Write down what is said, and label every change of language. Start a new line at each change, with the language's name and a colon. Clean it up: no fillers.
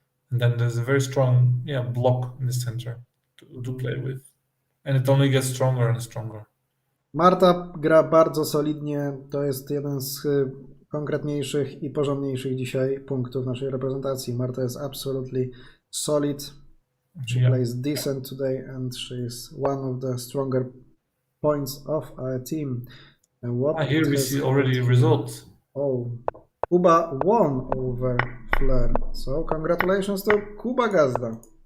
English: And then there's a very strong block in the center to play with. And it only gets stronger and stronger.
Polish: Marta gra bardzo solidnie. To jest jeden z konkretniejszych i porządniejszych dzisiaj punktów naszej reprezentacji.
English: Marta is absolutely solid. She plays decent today and she is one of the stronger points of our team. Here we see already results. Kuba won over Flair. So congratulations to Kuba Gazda.